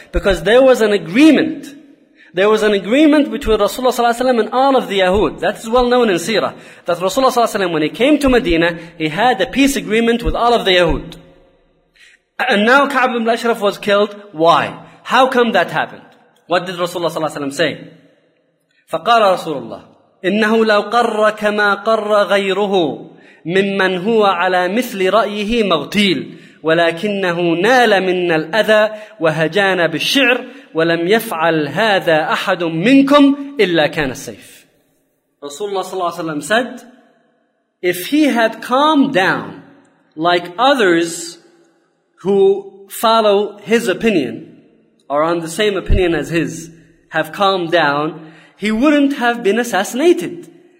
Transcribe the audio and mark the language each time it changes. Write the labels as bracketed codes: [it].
[en] Because there was an agreement. There was an agreement between Rasulullah sallallahu alaihi wasallam and all of the Yahud. That is well known in Seerah. That Rasulullah sallallahu alaihi wasallam, when he came to Medina, he had a peace agreement with all of the Yahud. And now Ka'b ibn al-Ashraf was killed. Why? How come that happened? What did Rasulullah sallallahu alaihi wasallam say? [ar] فقال رسول الله إنه لو قر كما قر غيره ممن هو على مثل رأيه مغتيل ولكنه نال من الأذى وهجان بالشعر ولم يفعل هذا أحد منكم إلا كان السيف. [en] Rasulullah صلى الله عليه وسلم said, if he had calmed down like others who follow his opinion or on the same opinion as his have calmed down, he wouldn't have been assassinated.